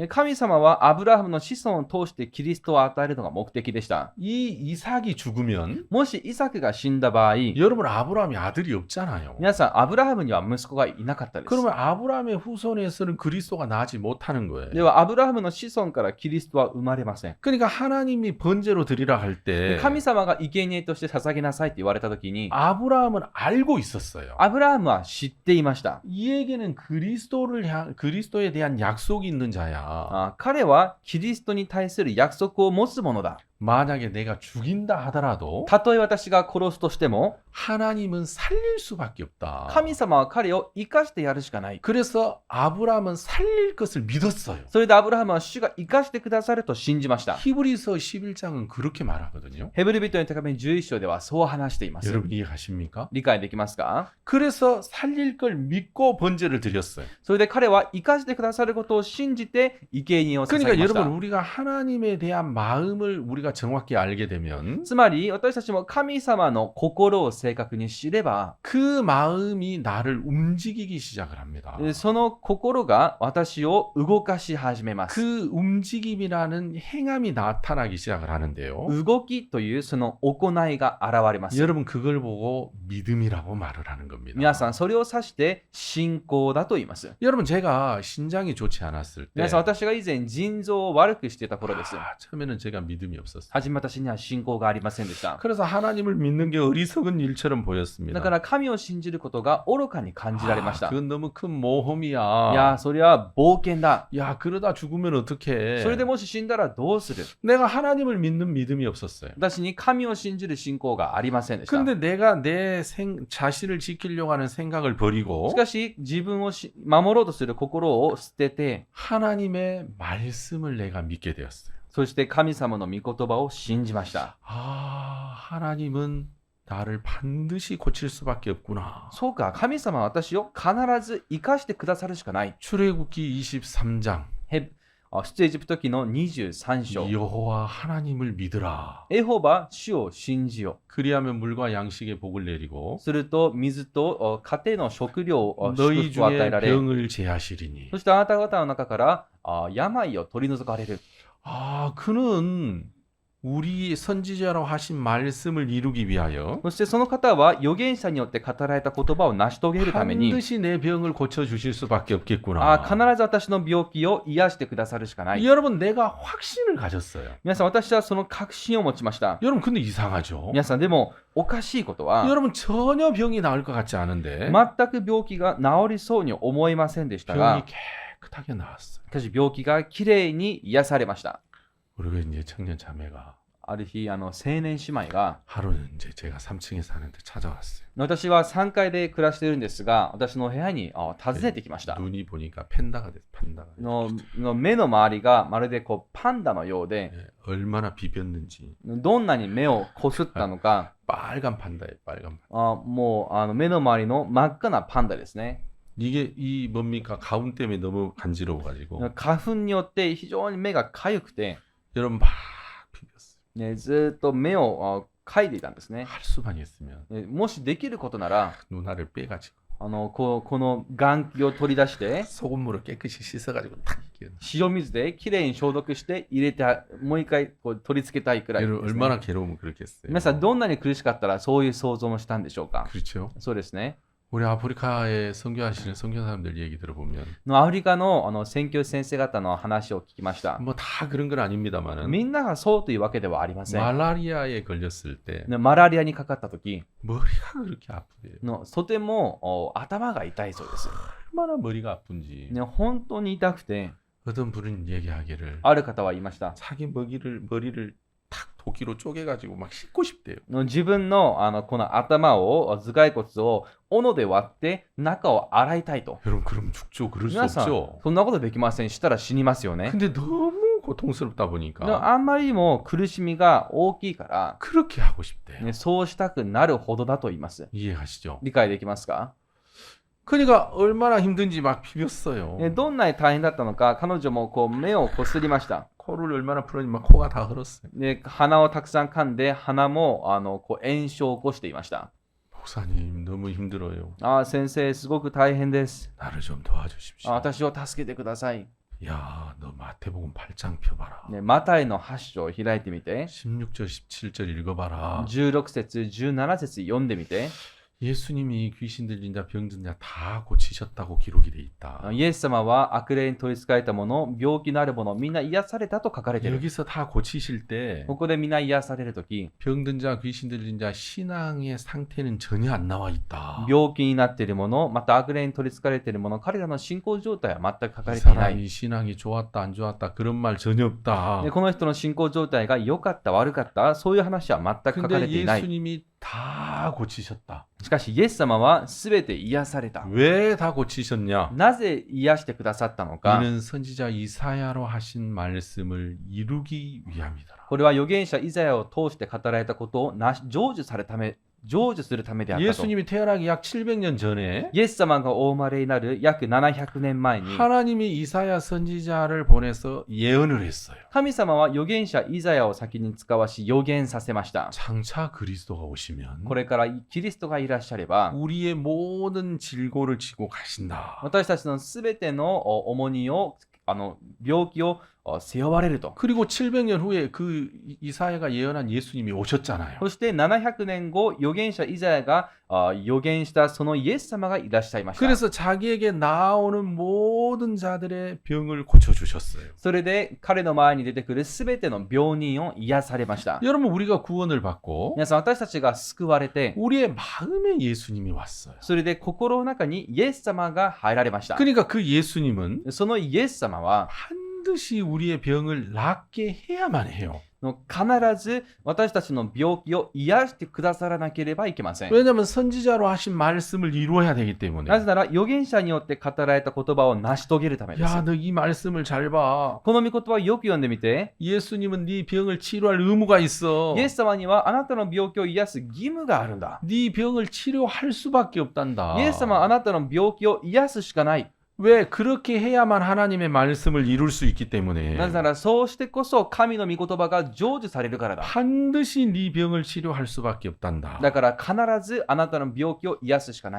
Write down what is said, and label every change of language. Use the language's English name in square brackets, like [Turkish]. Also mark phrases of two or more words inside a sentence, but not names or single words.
[Japanese] 神様はアブラハムの子孫を通してキリストを与えるのが目的でした。 [Korean] 이 이삭이 죽으면 [Japanese] もしイサクが死んだ場合、 [Korean] 여러분 아브라함이 아들이 없잖아요. [Japanese] 皆さんアブラハムには息子がいなかったです。 [Korean] 그러면 아브라함의 후손에서는 그리스도가 나지 못하는 거예요. [Japanese] ではアブラハムの子孫からキリストは生まれません。 [Korean] 그러니까 하나님이 번제로 드리라 할 때 [Japanese] 神様が生贄として捧げなさいって言われれた時に、 [Korean] 아브라함은 알고 있었어요. [Japanese] アブラハムは知っていました。 [Korean] 이에게는 그리스도에 대한 약속이 있는 자야. [Japanese] 彼はキリストに対する約束を持つものだ。 [Korean] 만약에 내가 죽인다 하더라도 [Japanese] たとえ私が殺すとしても、 [Korean] 하나님은 살릴 수밖에 없다. [Japanese] 神様は彼を生かしてやるしかない。 [Korean] 그래서 아브라함은 살릴 것을 믿었어요. [Japanese] それでアブラハムは主が生かしてくださると信じました。 [Korean] 히브리서 11장은 그렇게 말하거든요. [Japanese] ヘブル人の手紙11章ではそう話しています。 [Korean] 여러분 이해가십니까? [Japanese] 理解できますか？ [Korean] 그래서 살릴 걸 믿고 번제를 드렸어요. [Japanese] それで彼は生かしてくださることを信じて生贄を捧げ [Korean] 그러니까 [Japanese] ました。 [Korean] 여러분 우리가 하나님에 대한 마음을 우리가 정확히 알게 되면 [Japanese] つまり私たちも神様の心を正確に知れば、 [Korean] 그 마음이 나를 움직이기 시작을 합니다. [Japanese] その心が私を動かし始めます。 [Korean] 그 움직임이라는 행함이 나타나기 시작을 하는데요. [Japanese] 動きというその行いが現れます。 [Korean] 여러분 그걸 보고 믿음이라고 말을 하는 겁니다. [Japanese] 皆さんそれを指して信仰だと言います。 [Korean] 여러분 제가 신장이 좋지 않았을 때 [Japanese] 皆さん私が以前腎臓を悪くしていた頃です。 [Korean] 처음에는 제가 믿음이 없었어요. [Japanese] 初め私には信仰がありませんでした。 [Korean] 그래서 하나님을 믿는 게 어리석은 일처럼 보였습니다. [Japanese] だから神を信じることが愚かに感じられました。 [Korean] 그건 너무 큰 모험이야. [Japanese] いや、それは冒険だ。 [Korean] 야, 그러다 죽으면 어떡해. [Japanese] それでもし死んだらどうする？ [Korean] 내가 하나님을 믿는 믿음이 없었어요. [Japanese] 私に神を信じる信仰がありませんでした。 [Korean] 근데 내가 내 자신을 지키려고 하는 생각을 버리고 [Japanese] しかし自分を守ろうとする心を捨てて、 [Korean] 하나님의 말씀을 내가 믿게 되었어요. [Japanese] そして神様の御言葉を信じました。 [Korean] 아, 하나님은 나를 반드시 고칠 수밖에 없구나. [Japanese] そうか、神様は私を必ず生かしてくださるしかない。 [Korean] 출애굽기 23장 [Japanese] 出エジプト記の23章。 [Korean] 여호와 하나님을 믿으라. [Japanese] エホバ、主を信じよ。 [Korean] 그리하면 물과 양식의 복을 내리고 [Japanese] すると水と糧の食料を祝 [Korean] 너희 [Japanese] 福を与え [Korean] 중에 [Japanese] られ、 [Korean] 병을 제하시리니. [Japanese] そしてあなた方の中から病を取り除かれる。 [Korean] 아, 그는 우리 선지자로 하신 말씀을 이루기 위하여 [Japanese] そしてその方は預言者によって語られた言葉を成し遂げるために、 [Korean] 반드시 내 병을 고쳐 주실 수밖에 없겠구나. [Japanese] 必ず私の病気を癒してくださるしかない。 [Korean] 여러분 내가 확신을 가졌어요. [Japanese] 皆さん、私はその確信を持ちました。 [Korean] 여러분 근데 이상하죠. [Japanese] 皆さん、でもおかしいことは、 [Korean] 여러분 전혀 병이 나을 것 같지 않은데 [Japanese] 全く病気が治りそうに思いませんでした [Korean] 병이 [Japanese] が、 [Korean] 깨끗하게 나았어요. [Japanese] しかし病気がきれいに癒されました。 [Korean] 그리고 이제 청년 자매가 [Japanese] ある日、青年姉妹が、 [Korean] 하루는 이제 제가 3층에 사는데 찾아왔어요. [Japanese] 私は3階で暮らしているんですが、私の部屋に訪ねてきました。 [Korean] 눈이 보니까 팬다가 됐어. 팬다가. [Japanese] の目の周りがまるでパンダのようで、 [Korean] 얼마나 비볐는지 [Japanese] どんなに目をこすったのか、 [Korean] 빨간 판다예요. 빨간 판다. [Japanese] もう目の周りの真っ赤なパンダですね。 [Korean] 이게 이 뭡니까? 가운 때문에 너무 간지러워가지고 [Japanese] 花粉によって非常に目がかゆくて、 [Korean] 여러분 막 비볐어요. [Japanese] ずっと目をかいでいたんですね。 [Korean] 할 수만 있으면 [Japanese] もしできることなら、 [Korean] 누나를 빼가지고 [Japanese] この眼気を取り出して、 [Korean] 소금물을 깨끗이 씻어가지고 탁 끼워. [Japanese] 塩水できれいに消毒して入れて、もう一回取り付けたいくらいですね。 [Korean] 여러분 얼마나 괴로우면 그렇겠어요. [Japanese] 皆さん、どんなに苦しかったらそういう想像もしたんでしょうか？ [Korean] 그렇죠. [Japanese] そうですね。 [Korean] 우리 아프리카에 선교하시는 선교사님들 얘기 들어보면 [Japanese] アフリカの宣教師先生方の話を聞きました。 [Korean] 뭐 다 그런 건 아닙니다만은 [Japanese] みんながそうというわけではありません。 [Korean] 말라리아에 걸렸을 때 [Japanese] マラリアにかかった時 [Korean] 머리가 그렇게 아프대요. [Japanese] とても頭が痛いそうです。 [Korean] 얼마나 머리가 아픈지 [Japanese] 本当に痛くて、 [Korean] 어떤 분은 얘기하기를 [Japanese] ある方は言いました。 [Korean] 자기 머리를 탁 도끼로 쪼개가지고 막 씻고 싶대요. [Japanese] 自分のこの頭を、頭蓋骨を斧で割って中を洗いたいと。 [Korean] 여러분 그럼 죽죠. 그럴 수 [Japanese] 皆さん、 [Korean] 없죠. [Japanese] そんなことできません。したら死にますよね。 [Korean] 근데 너무 고통스럽다 [Japanese] でも [Korean] 보니까 [Japanese] あんまりにも苦しみが大きいから、 [Korean] 그렇게 하고 싶대요. [Japanese] そうしたくなるほどだと言います。 [Korean] 이해하시죠? [Japanese] 理解できますか？ [Korean] 그러니까 얼마나 힘든지 막 비볐어요. [Japanese] どんなに大変だったのか、彼女も目をこすりました。 [Korean] 코를 얼마나 풀었니 막 코가 다 흘렀어요. [Japanese] で、鼻をたくさん噛んで、鼻も炎症を起こしていました。 [Korean] 목사님 너무 힘들어요. [Japanese] 先生、すごく大変です。 [Korean] 나를 좀 도와주십시오. [Japanese] 私を助けてください。 [Korean] 야, 너 마태복음 8장 펴봐라. [Japanese] マタイの8章を開いてみて、 [Korean] 16절 17절 읽어봐라. [Japanese] 16節、17節読んでみて、 [Korean] 예수님이 귀신 들린 자, 병든 자 다 고치셨다고 기록이 돼 있다. [Japanese] イエス様は悪霊に取り憑かれた者、病気のある者、みんな癒されたと書かれている。 [Korean] 여기서 다 고치실 때 [Japanese] ここでみんな癒されるとき、 [Korean] 병든 자, 귀신 들린 자 신앙의 상태는 전혀 안 나와 있다. [Japanese] 病気になっている者、また悪霊に取り憑かれている者、彼らの信仰状態は全く書か [Korean] 이 [Japanese] れていない。 [Korean] 사람이 신앙이 좋았다 안 좋았다 그런 말 전혀 없다. [Japanese] でこの人の信仰状態が良かった悪かったそういう話は全く書かれ [Korean] 근데 [Japanese] ていない。 [Korean] 예수님이 다 고치셨다. [Japanese] しかしイエス様は全て癒された。 [Korean] 왜 다 고치셨냐? [Japanese] なぜ癒してくださったのか。 [Korean] 이는 선지자 이사야로 하신 말씀을 이루기 위함이더라. [Japanese] これは預言者イザヤを通して語られたことを成就するためであったと。 [Korean] 예수님이 태어나기 약 700년 전에 [Japanese] イエス様がお生まれになる約700年前に [Korean] 하나님이 이사야 선지자를 보내서 예언을 했어요. [Japanese] 神様は預言者イザヤを先に使わし預言させました。 [Korean] 장차 그리스도가 오시면 [Japanese] これからキリストがいらっしゃれば [Korean] 우리의 모든 질고를 지고 가신다. [Japanese] 私たちのすべての重荷を病気を背負われると。 [Korean] 그리고 700년 후에 그 이사야가 예언한 예수님이 오셨잖아요. [Japanese] そして700年後、預言者イザヤが預言したそのイエス様がいらっしゃいました。 [Korean] 그래서 자기에게 나오는 모든 자들의 병을 고쳐주셨어요. [Japanese] それで彼の前に出てくるすべての病人を癒されました。 [Korean] 여러분 우리가 구원을 받고 [Japanese] 皆さん、私たちが救われて、 [Korean] 우리의 마음에 예수님이 왔어요. [Japanese] それで心の中にイエス様が入られました。 [Korean] 그러니까 그 예수님은 [Japanese] そのイエス様は [Korean] 반드시 우리의 병을 낫게 해야만 해요. [Japanese] 必ず私たちの病気を癒してくださらなければいけません。 [Korean] 왜냐하면 선지자로 하신 말씀을 이루어야 되기 [Japanese] な [Korean] 때문에. [Japanese] ぜなら預言者によって語られた言葉を成し遂げるためです。 [Korean] 야, 너 이 말씀을 잘 봐. [Japanese] この御言葉をよく読んでみて。 [Korean] 예수님은 네 병을 치료할 의무가 있어. [Japanese] イエス様にはあなたの病気を癒す義務があるんだ。 [Korean] 네 병을 치료할 수밖에 없단다. [Japanese] イエス様はあなたの病気を癒すしかない。 [Korean] 왜 그렇게 해야만 하나님의 말씀을 이룰 수 있기 때문에. [Japanese] なぜならそうしてこそ神の御言葉が成就されるからだ。 [Korean] 반드시 네 병을 치료할 수밖에 없단다. [Japanese] だから必ずあなたの病気を癒すしかない。